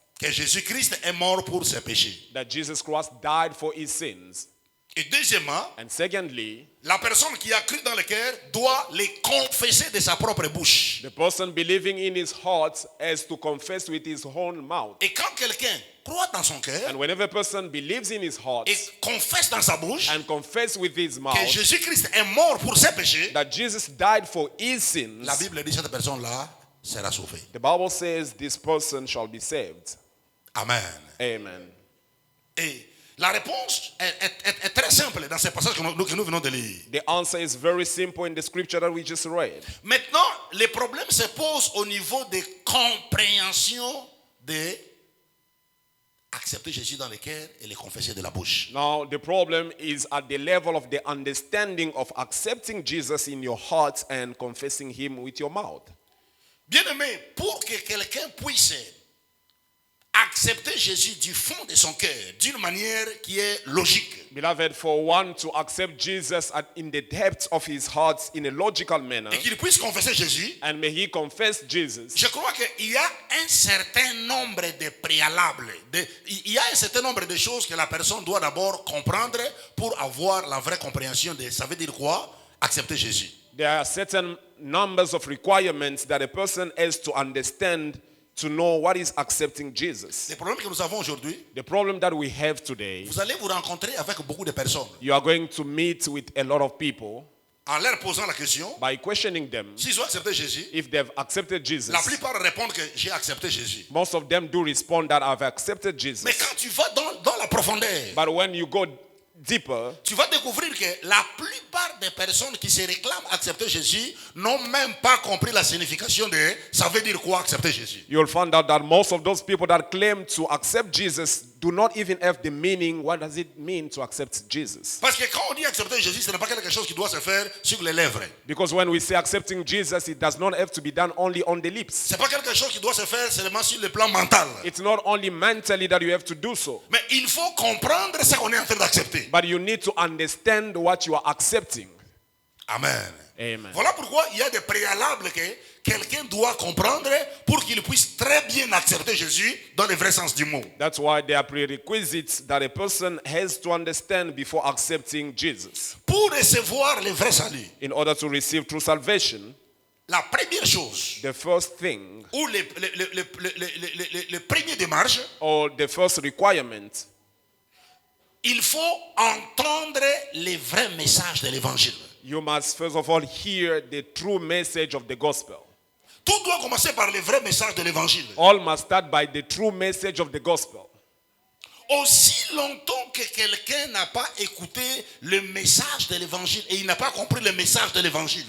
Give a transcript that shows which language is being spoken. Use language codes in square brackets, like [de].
[fr] que Jésus-Christ est mort pour ses péchés. [en] that Jesus Christ died for his sins. [fr] Et deuxièmement, [en] And secondly, [fr] la personne qui a cru dans le cœur doit les confesser de sa propre bouche. [en] the person believing in his heart has to confess with his own mouth. [fr] Et quand quelqu'un croit dans son cœur [en] And whenever a person believes in his heart [fr] et confesse dans sa bouche [en] and confess with his [fr] que [en] mouth [fr] Jésus-Christ est mort pour ses péchés, [en] that Jesus died for his sins, [fr] la Bible dit que cette personne-là sera sauvée. [en] the Bible says this person shall be saved. [fr] Amen. [en] Amen. [fr] Et la réponse est très simple dans ces passages que nous venons de lire. [en] The answer is very simple in the scripture that we just read. [fr] Maintenant, les problèmes se posent au niveau de compréhension de accepter Jésus dans le cœur et le confesser de la bouche. [en] Now, the problem is at the level of the understanding of accepting Jesus in your heart and confessing him with your mouth. [fr] Bien-aimé, pour que quelqu'un puisse accepter Jésus du fond de son cœur, d'une manière qui est logique, [en] Beloved, for one to accept Jesus in the depths of his heart in a logical manner, [fr] et qu'il puisse confesser Jésus, [en] and may he confess Jesus, [fr] je crois qu'il y a un certain nombre de préalables. Il y a un certain nombre de choses que la personne doit d'abord comprendre pour avoir la vraie compréhension de ça veut dire quoi? Accepter Jésus. [en] there are certain numbers of requirements that a person has to understand to know what is accepting Jesus. [fr] Le problème que nous avons aujourd'hui, [en] The problem that we have today, [fr] vous allez vous rencontrer avec beaucoup de personnes. [en] you are going to meet with a lot of people [fr] En leur posant la question, [en] by questioning them [fr] s'ils ont accepté Jésus, [en] if they've accepted Jesus. [fr] la plupart répondent que j'ai accepté Jésus. [en] Most of them do respond that I've accepted [fr] Mais [en] Jesus. [fr] quand tu vas dans la profondeur, [en] But when you go deeper, [fr] tu vas découvrir que la plupart des personnes qui se réclament accepter Jésus n'ont même pas compris la signification de ça veut dire quoi accepter Jésus. [en] you'll find out that most of those people that claim to accept Jesus do not even have the meaning. What does it mean to accept Jesus? [fr] Parce que quand on dit accepter Jésus, ce n'est pas quelque chose qui doit se faire sur les lèvres. [en] Because when we say accepting Jesus, it does not have to be done only on the lips. [fr] Ce n'est pas quelque chose qui doit se faire seulement sur le plan mental. [en] It's not only mentally that you have to do so, [fr] Mais il faut comprendre ce qu'on est en train d'accepter. [en] but you need to understand what you are accepting. [fr] Amen. [en] Amen. [fr] Voilà pourquoi il y a des préalables que quelqu'un doit comprendre pour qu'il puisse très bien accepter Jésus dans le vrai sens du mot. [en] That's why there are prerequisites that a person has to understand before accepting Jesus. [fr] Pour recevoir le vrai salut, [en] In order to receive true salvation, [fr] la première chose, [en] the first thing [fr] ou le premier démarche, [en] or the first requirement, [fr] il faut entendre le vrai message de l'évangile. [en] you must first of all hear the true message of the gospel. [fr] Tout doit commencer par le vrai message de l'évangile. [en] All must start by the true message of the gospel. [fr] Aussi longtemps que quelqu'un n'a pas écouté le message de l'évangile et il n'a pas compris le message de l'évangile,